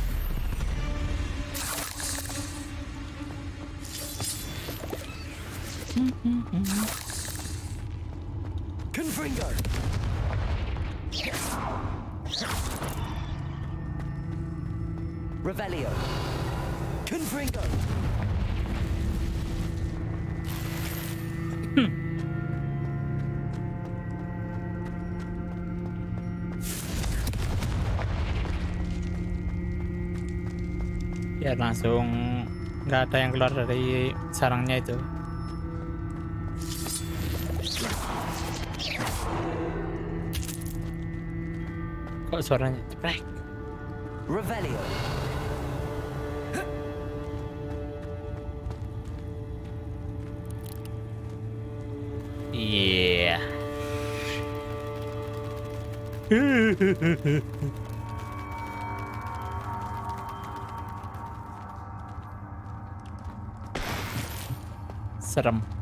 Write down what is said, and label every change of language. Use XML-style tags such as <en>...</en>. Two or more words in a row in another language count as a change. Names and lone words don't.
<id>Confringo. Revelio. Confringo. Biar langsung nggak ada yang keluar dari sarangnya itu. Kok suaranya ceprek? Revelio. Iya. Serem.</id>